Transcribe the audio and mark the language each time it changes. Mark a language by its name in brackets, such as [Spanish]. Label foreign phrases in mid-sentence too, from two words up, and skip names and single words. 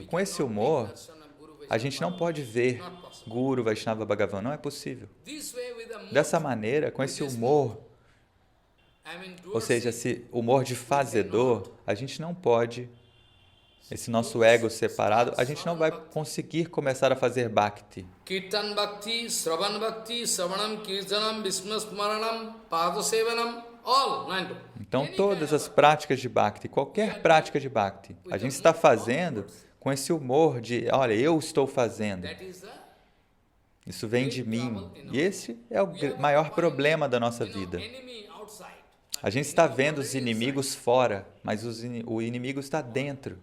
[Portuguese] Com esse humor, a gente não pode ver Guru, Vaishnava, Bhagavan. Não é possível. Dessa maneira, com esse humor, ou seja, esse humor de fazedor, a gente não pode, esse nosso ego separado, a gente não vai conseguir começar a fazer Bhakti. [Sanskrit] Kirtan Bhakti, Sravan Bhakti, Savanam, Kirtanam, Vismasmaranam, Padasevanam, [English] all, nine. [Portuguese] Então, todas as práticas de Bhakti, qualquer prática de Bhakti, a gente está fazendo com esse humor de, olha, eu estou fazendo. Isso vem de mim. E esse é o maior problema da nossa vida. A gente está vendo os inimigos fora, mas o inimigo está dentro.